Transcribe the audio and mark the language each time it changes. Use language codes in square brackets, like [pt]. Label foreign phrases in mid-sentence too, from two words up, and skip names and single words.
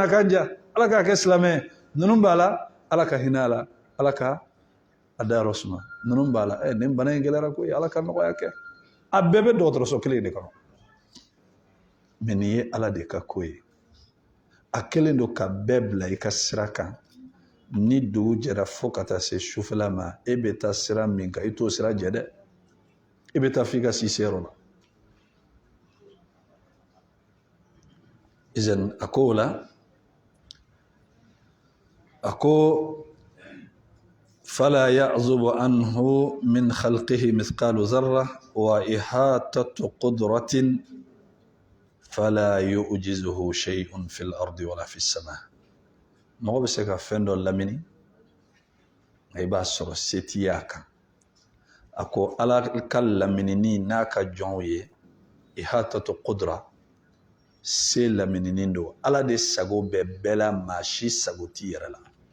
[bm] kan ja ala k'a kɛ silamɛ ninnu b'a la ala ka hinɛ a la ala ka a dayɔrɔ suma ninnu b'a la nin bana in gɛlɛyara koyi ala ka nɔgɔya kɛ a bɛɛ bɛ dɔgɔtɔrɔso kelen de kɔnɔ mɛ nin ye ala de ka ko ye a kɛlen don ka bɛɛ bila I ka sira kan ni dugu jɛra fo ka taa se sufɛla ma e bɛ taa sira min kan I t'o sira jɛ dɛ e bɛ taa f'i ka si seyɔrɔ la izan a ko o la a ko [ar] فلا يعزب عنه من خلقه مثقال ذرة وإحاطة قدرة فلا يؤجزه شيء في الأرض ولا في السماء [bm] mɔgɔ bɛ se ka fɛn dɔ lamini I b'a sɔrɔ se t'i y'a kan a ko ala ka laminini n'a ka jɔnw ye [ar] إحاطة قدرة [bm] se laminini don ala de sago bɛ bɛɛ la maa si sago t'i yɛrɛ la